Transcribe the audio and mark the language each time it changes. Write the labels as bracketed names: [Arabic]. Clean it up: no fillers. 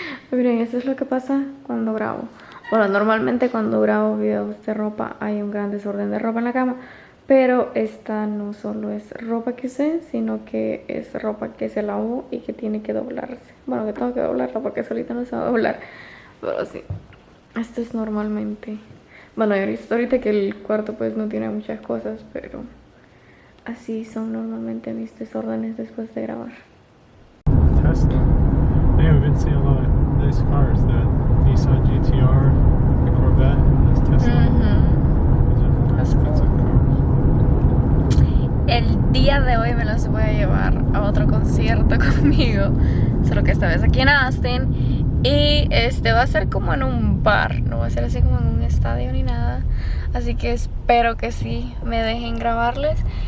[Spanish] Miren, esto es lo que pasa cuando grabo. Bueno, normalmente cuando grabo videos de ropa hay un gran desorden de ropa en la cama, pero esta no solo es ropa que usé, sino que es ropa que se lavó y que tiene que doblarse. Bueno, que tengo que doblarla porque solita no se va a doblar, pero sí. Esto es normalmente, bueno, he visto ahorita que el cuarto pues no tiene muchas cosas, pero así son normalmente mis desórdenes después de grabar. [English] Tesla. We've been seeing a lot of nice cars. The Nissan GTR, the Corvette, this Tesla. Those are expensive cars. [Spanish] El día de hoy me los voy a llevar a otro concierto conmigo, solo que esta vez aquí en Austin. Y va a ser como en un bar, no va a ser así como en un estadio ni nada. Así que espero que sí me dejen grabarles.